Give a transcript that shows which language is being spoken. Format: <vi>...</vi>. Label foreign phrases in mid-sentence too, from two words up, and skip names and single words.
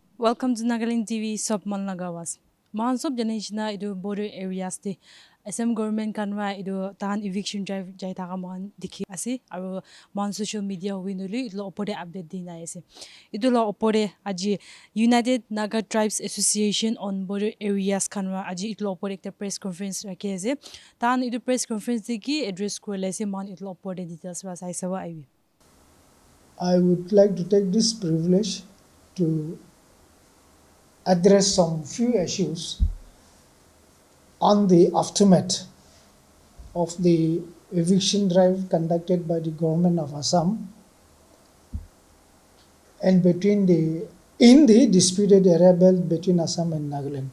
<en>Welcome to Nagaland TV</en> <nag>Sob Malnagawas. Mahan sob janishna idu</nag> <en>border areas</en> <nag>te Assam government kanwa idu tahan</nag> <en>eviction drive</en> <nag>jai taka mahan dikhi ase aru mahan</nag> <en>social media</en> <nag>winuli idlo opode update dina ase. Idlo opode aji United Naga Tribes Association on Border Areas kanwa aji idlo opode ekta</nag> <en>press conference</en> <nag>rakhi ase. Tahan idu</nag> <en>press conference</en> <nag>deki address korle ase mahan idlo opode details wa sai sawa aibi.</nag> <en>I would like to take this privilege to address some few issues on the aftermath of the eviction drive conducted by the government of Assam and in the disputed area belt between Assam and Nagaland.</en>